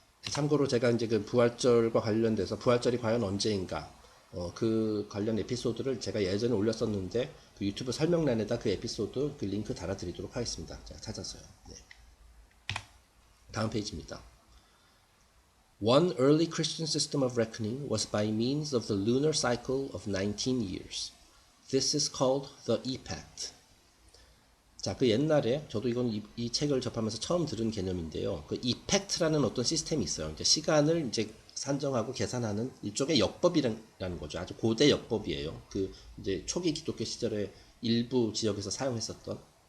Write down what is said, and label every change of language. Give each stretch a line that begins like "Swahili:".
Korean: 참고로 제가 이제 그 부활절과 관련돼서 부활절이 과연 언제인가 그 관련 에피소드를 제가 예전에 올렸었는데 그 유튜브 설명란에다 그 에피소드 그 링크 달아드리도록 하겠습니다. 제가 찾았어요. 네. 다음 페이지입니다.
English: One early Christian system of reckoning was by means of the lunar cycle of 19 years. This is called the epact.
Korean: 자, 그 옛날에 저도 이건 이 책을 접하면서 처음 들은 개념인데요. 그 이펙트라는 어떤 시스템이 있어요. 이제 시간을 이제 산정하고 계산하는 일종의 역법이라는 거죠. 아주 고대 역법이에요. 그 이제 초기 기독교 시절에 일부 지역에서 사용했었던.